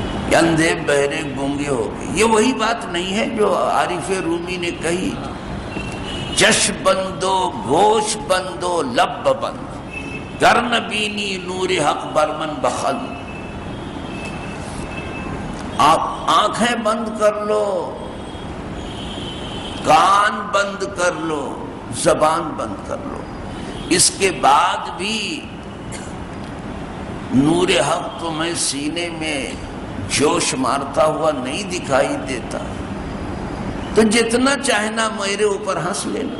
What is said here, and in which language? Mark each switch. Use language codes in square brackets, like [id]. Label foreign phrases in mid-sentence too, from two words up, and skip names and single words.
[ur] کہ اندھے بہرے گونگے ہو گئے. یہ وہی بات نہیں ہے جو عارف رومی نے کہی، [fa] چش بندو گوش بندو لب بند گر نبینی نور حق برمن بخل. [ur] آپ آنکھیں بند کر لو، کان بند کر لو، زبان بند کر لو، اس کے بعد بھی نور حق تمہیں سینے میں جوش مارتا ہوا نہیں دکھائی دیتا تو جتنا چاہنا میرے اوپر ہنس لینا.